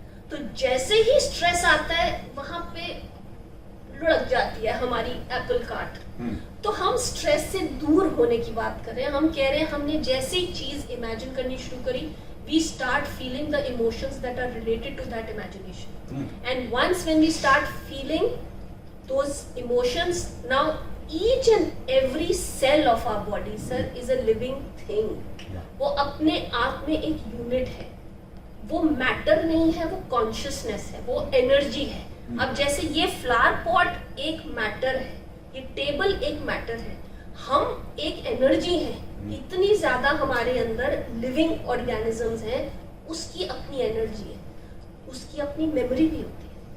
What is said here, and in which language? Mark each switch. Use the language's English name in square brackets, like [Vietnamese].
[Hindi] तो जैसे ही स्ट्रेस आता है वहां पे लुढ़क जाती है हमारी एप्पल कार्ट. तो हम स्ट्रेस से दूर होने की बात कर रहे हैं. हम कह रहे हैं हमने जैसे ही चीज इमेजिन करनी शुरू करी, [English] we start feeling the emotions that are related to that imagination. And once when we start feeling those emotions, now each and every cell of our body, sir, is a living thing. [Hindi] वो अपने आप में एक unit है. वो matter नहीं है, वो कॉन्शियसनेस है, वो एनर्जी है. अब जैसे ये फ्लावर पॉट एक मैटर है, ये टेबल एक मैटर है, हम एक एनर्जी है. इतनी ज्यादा हमारे अंदर लिविंग ऑर्गेनिजम्स हैं, उसकी अपनी एनर्जी है, उसकी अपनी मेमोरी भी होती है.